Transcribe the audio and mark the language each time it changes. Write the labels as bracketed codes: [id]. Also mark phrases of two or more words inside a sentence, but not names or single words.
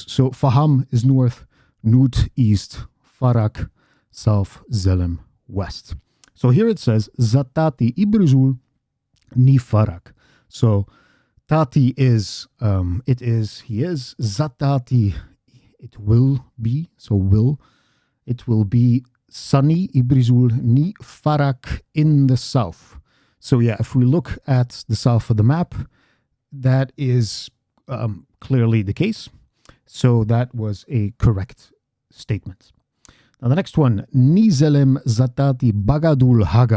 [en] So faham is north, nut east, farak south, zelem west. So here it says [art] Zatati Ibrizul ni farak. [en] So Tati is, it is, he is. Zatati, it will be, so will. It will be sunny, [art] Ibrizul ni farak [en] in the south. So yeah, if we look at the south of the map, that is clearly the case. So that was a correct statement. Now the next one, [art] Nizelem Zatati Bagadul Haga.